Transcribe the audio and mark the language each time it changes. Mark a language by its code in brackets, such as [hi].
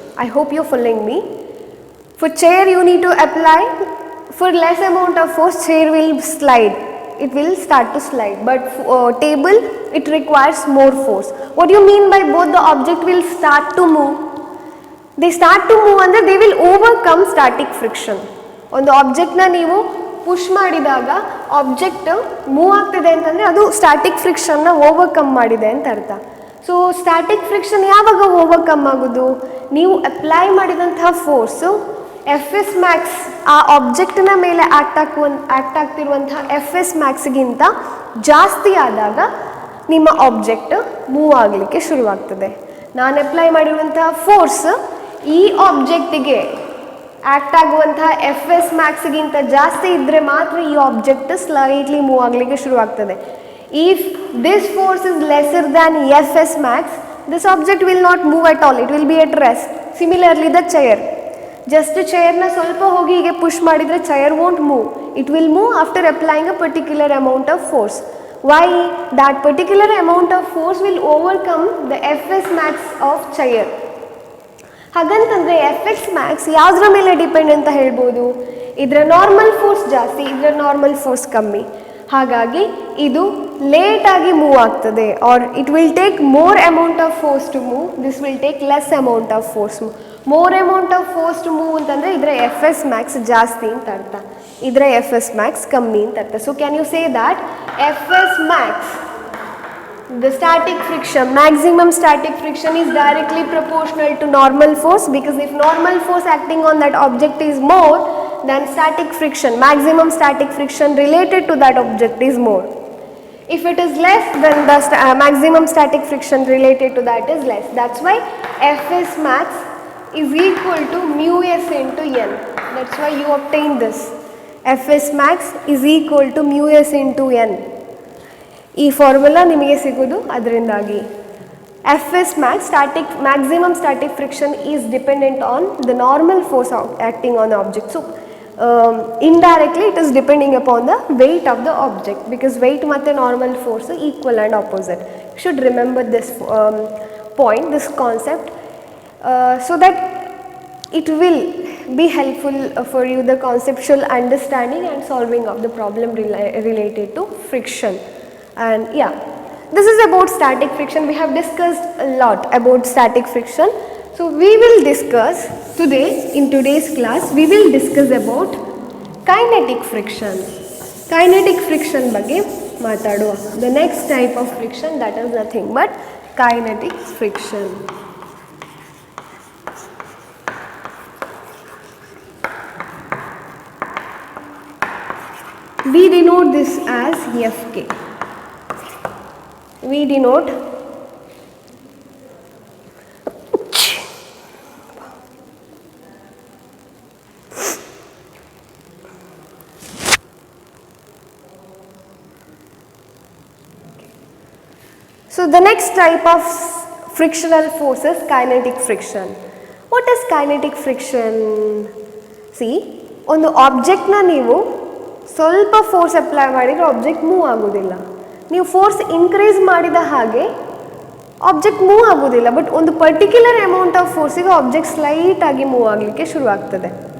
[en] I hope you're following me. For chair you need to apply, for less amount of force chair will slide, it will start to slide, but table it requires more force. What do you mean by both the object will start to move? They start to move ಅಂದರೆ they will overcome static friction. [kn] ಒಂದು ಆಬ್ಜೆಕ್ಟ್ನ ನೀವು push ಮಾಡಿದಾಗ object move ಆಗ್ತಿದೆ ಅಂತಂದರೆ ಅದು static ಫ್ರಿಕ್ಷನ್ನ overcome ಮಾಡಿದೆ ಅಂತ ಅರ್ಥ. ಸೊ ಸ್ಟ್ಯಾಟಿಕ್ ಫ್ರಿಕ್ಷನ್ ಯಾವಾಗ ಓವರ್ಕಮ್ ಆಗೋದು? ನೀವು ಅಪ್ಲೈ ಮಾಡಿದಂತಹ ಫೋರ್ಸು ಎಫ್ ಎಸ್ ಮ್ಯಾಕ್ಸ್ ಆ ಆಬ್ಜೆಕ್ಟ್ನ ಮೇಲೆ ಆ್ಯಕ್ಟ್ ಆಗ್ತಿರುವಂತಹ ಎಫ್ ಎಸ್ ಮ್ಯಾಕ್ಸ್ಗಿಂತ ಜಾಸ್ತಿ ಆದಾಗ ನಿಮ್ಮ ಆಬ್ಜೆಕ್ಟ್ ಮೂವ್ ಆಗಲಿಕ್ಕೆ ಶುರುವಾಗ್ತದೆ. ನಾನು ಅಪ್ಲೈ ಮಾಡಿರುವಂತಹ ಫೋರ್ಸ್ ಈ ಆಬ್ಜೆಕ್ಟಿಗೆ ಆ್ಯಕ್ಟ್ ಆಗುವಂತಹ ಎಫ್ ಎಸ್ ಮ್ಯಾಕ್ಸ್ಗಿಂತ ಜಾಸ್ತಿ ಇದ್ದರೆ ಮಾತ್ರ ಈ ಆಬ್ಜೆಕ್ಟ್ ಸ್ಲೈಟ್ಲಿ ಮೂವ್ ಆಗಲಿಕ್ಕೆ ಶುರುವಾಗ್ತದೆ. [en] If this force is lesser than F S max, this object will not move at all, it will be at rest. Similarly the chair, just [kn] ಚೇರ್ನ ಸ್ವಲ್ಪ ಹೋಗಿ ಹೀಗೆ ಪುಷ್ ಮಾಡಿದರೆ [en] Chair won't move, it will move after applying a particular amount of force. Why? That particular amount of force will overcome the Fs max of chair. [kn] ಹಾಗಂತಂದರೆ F X Max ಯಾವುದ್ರ ಮೇಲೆ depend ಅಂತ ಹೇಳ್ಬೋದು? ಇದರ normal force ಜಾಸ್ತಿ, ಇದರ normal force ಕಮ್ಮಿ. ಹಾಗಾಗಿ ಇದು ಲೇಟಾಗಿ ಮೂವ್ ಆಗ್ತದೆ. [en] Or it will take more amount of force to move, this will take less amount of force. More amount of force to move [kn] ಅಂತಂದರೆ ಇದರ ಎಫ್ ಎಸ್ ಮ್ಯಾಕ್ಸ್ ಜಾಸ್ತಿ ಅಂತ ಅರ್ಥ, ಇದರ ಎಫ್ ಎಸ್ ಮ್ಯಾಕ್ಸ್ ಕಮ್ಮಿ ಅಂತ ಅರ್ಥ. [en] So can you say that F S max, the static friction, maximum static friction is directly proportional to normal force, because if normal force acting on that object is more, then static friction, maximum static friction related to that object is more. If it is less, then the maximum static friction related to that is less. That's why Fs max is equal to mu s into n. That's why you obtain this. Fs max is equal to mu s into n. [kn] ಈ formula ನಿಮಗೆ ಸಿಗೋದು ಅದರಿಂದಾಗಿ. [en] F S max static maximum static friction is dependent on the normal force acting on the object. So indirectly it is depending upon the weight of the object, because weight ಮತ್ತು normal force equal and opposite. You should remember this point, this concept, so that it will be helpful for you the conceptual understanding and solving of the problem related to friction. And yeah, this is about static friction. We have discussed a lot about static friction. So we will discuss today, in today's class, we will discuss about kinetic friction. [kn] Kinetic friction ಬಗ್ಗೆ ಮಾತಾಡುವ. [en] The next type of friction, that is nothing but kinetic friction. We denote this as Fk. We denote so the next type of frictional force is kinetic friction. What is kinetic friction? [kn] See, ಒಂದು ಆಬ್ಜೆಕ್ಟ್ನ ನೀವು ಸ್ವಲ್ಪ force apply ಮಾಡಿದರೆ object move ಆಗೋದಿಲ್ಲ. ನೀವು force increase ಮಾಡಿದ ಹಾಗೆ object move ಆಗೋದಿಲ್ಲ, but ಒಂದು particular amount of ಫೋರ್ಸಿಗೆ object ಸ್ಲೈಟಾಗಿ move ಆಗಲಿಕ್ಕೆ ಶುರುವಾಗ್ತದೆ.